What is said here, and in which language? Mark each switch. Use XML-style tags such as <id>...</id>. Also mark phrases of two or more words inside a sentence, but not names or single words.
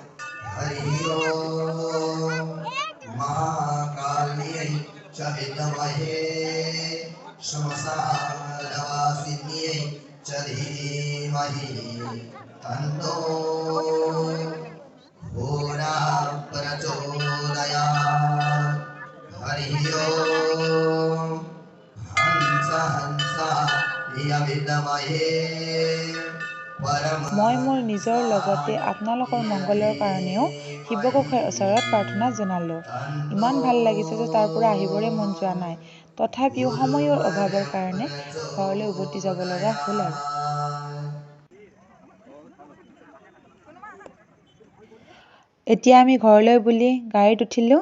<sa>हरि ओम महाकाल च विद्महे श्मशानवासिन्यै च धीमहि तन्नो घोरः प्रचोदयात् हरिः ओम् हंस हंस इय विद्महे</sa> <as>মই মোৰ নিজৰ লগতে আপোনালোকৰ মংগলৰ কাৰণেও শিৱগোসাঁইৰ ওচৰত প্ৰাৰ্থনা জনালোঁ। ইমান ভাল লাগিছে যে তাৰ পৰা আহিবৰে মন যোৱা নাই। তথাপিও সময়ৰ অভাৱৰ কাৰণে ঘৰলৈ উভতি যাব লগা হ'ল আৰু। এতিয়া আমি ঘৰলৈ বুলি গাড়ীত উঠিলোঁ।</as>